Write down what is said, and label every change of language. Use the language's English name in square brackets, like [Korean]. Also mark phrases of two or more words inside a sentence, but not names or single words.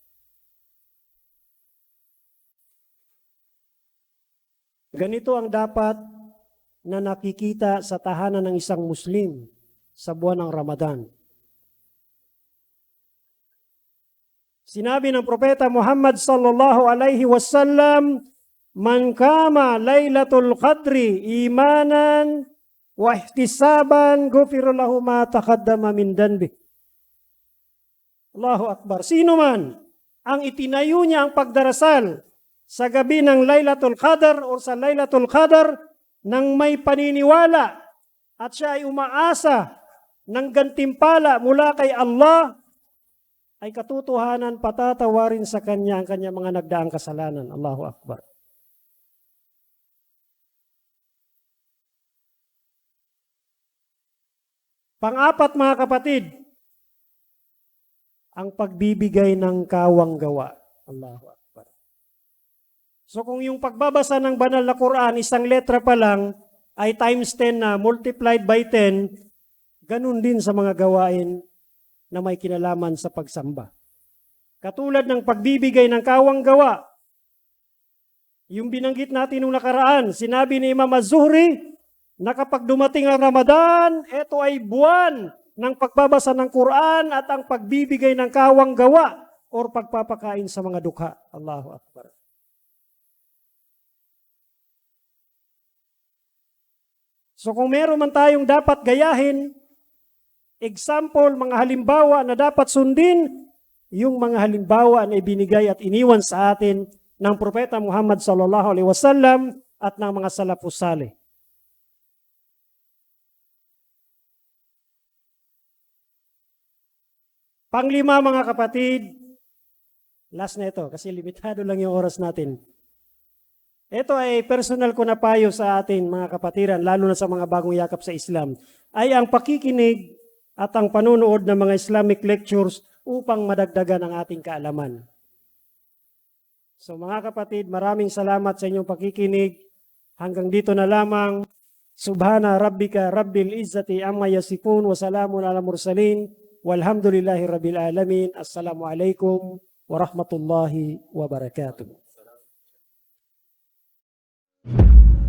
[Filipino] Ganito ang dapat na nakikita sa tahanan ng isang Muslim sa buwan ng Ramadan. Sinabi ng [Arabic] Propeta Muhammad صلى الله عليه وسلم, "من قام ليلة القدر إيمانا واحتسابا غفر له ما تقدم من ذنبه." الله أكبر. [Filipino] Sino man ang itinayo niya ang pagdarasal sa gabi ng Lailatul Qadr o sa Lailatul Qadr nang may paniniwala at siya ay umaasa ng gantimpala mula kay Allah, ay katotohanan patatawarin sa kanya ang kanyang mga nagdaang kasalanan. [Arabic] الله أكبر. [Filipino] Pang-apat mga kapatid, ang pagbibigay ng kawang gawa. [Arabic] الله أكبر. [Filipino] So kung yung pagbabasa ng banal na Quran, isang letra pa lang, ay times 10 na, [English] multiplied by 10, [Filipino] ganun din sa mga gawain na may kinalaman sa pagsamba. Katulad ng pagbibigay ng kawang gawa, yung binanggit natin nung nakaraan, sinabi ni Imam Az-Zuhri na kapag dumating ang Ramadan, ito ay buwan ng pagbabasa ng Quran at ang pagbibigay ng kawang gawa or pagpapakain sa mga dukha. [Arabic] الله أكبر. [Filipino] So kung meron man tayong dapat gayahin, example, mga halimbawa na dapat sundin, yung mga halimbawa na ibinigay at iniwan sa atin ng Propeta Muhammad [Arabic] صلى الله عليه وسلم [Filipino] at ng mga [Arabic] السلف الصالح. [Filipino] Panglima mga kapatid, last na ito kasi limitado lang yung oras natin. Ito ay personal ko na payo sa atin mga kapatiran, lalo na sa mga bagong yakap sa Islam, ay ang pakikinig at ang panunood ng mga [English] Islamic lectures [Filipino] upang madagdagan ang ating kaalaman. So mga kapatid, maraming salamat sa inyong pakikinig. Hanggang dito na lamang. [Arabic] سبحان ربك رب العزة عما يصفون وسلام على المرسلين والحمد لله رب العالمين. السلام عليكم ورحمة الله وبركاته.